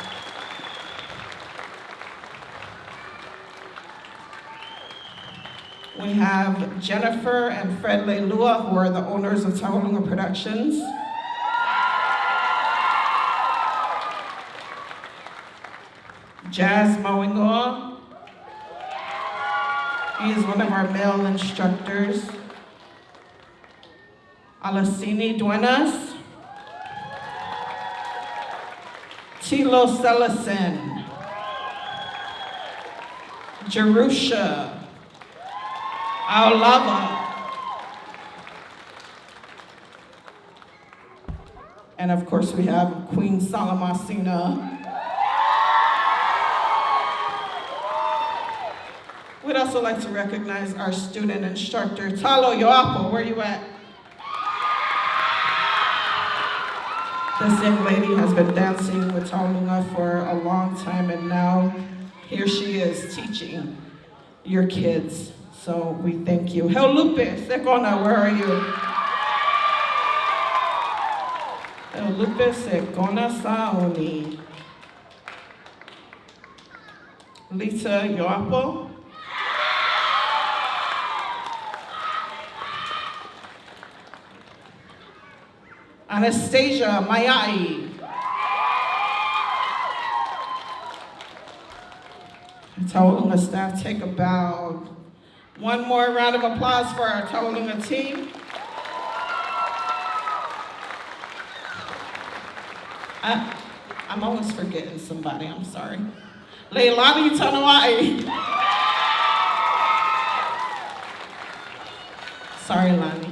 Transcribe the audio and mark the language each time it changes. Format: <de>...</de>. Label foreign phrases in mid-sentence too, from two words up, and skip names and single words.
<en>We have Jennifer and Fred Leilua, who are the owners of Taualuga Productions. Jazz Mawingoa. He is one of our male instructors. Alasini Duenas. Tilo Selison. Jerusha. Aulava. And of course, we have Queen Salamasina. We'd also like to recognize our student instructor, Talo Yapo. Where you at? This young lady has been dancing with Taualuga for a long time, and now here she is teaching your kids. So we thank you. Hel Lupe, Sekona, where are you? Hel Lupe, Sekona Saoni. Lisa Yapo. Anastasia Mayai. Taualuga staff, take a bow. One more round of applause for our Taualuga team. I'm always forgetting somebody, I'm sorry. Leilani Tanai. Sorry, Lani.</en>